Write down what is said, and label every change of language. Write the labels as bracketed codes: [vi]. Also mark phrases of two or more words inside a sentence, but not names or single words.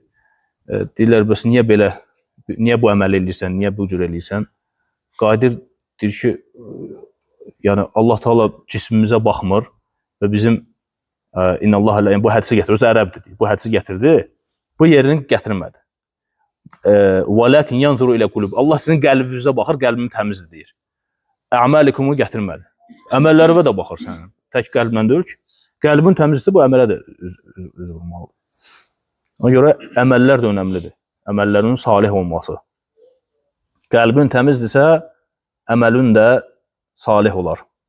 [az] Deyirlər, bəs niyə belə, niyə bu əməl eləyirsən, niyə bu cür eləyirsən? Qadir deyir ki, yəni Allah Teala cismimizə baxmır və bizim bu hədisi gətirir, ərəbdir, bu hədisi gətirdi, bu yerini gətirmədi. [ar] وَلَكِنْ يَنْظُرُ إِلَى قُلُوبِ. [az] Allah sizin qəlbinizə baxır, qəlbim təmizdir deyir. Əməlikum gətirmədi. Əməllərinə də baxır sənin. Tək qəlblə deyil ki, qəlbin təmizdirsə bu əmələ də üz vurmalıdır. Ona görə əməllər də önəmlidir. Əməllərin salih olması. Qəlbin təmizdirsə, əməlin də salih olar.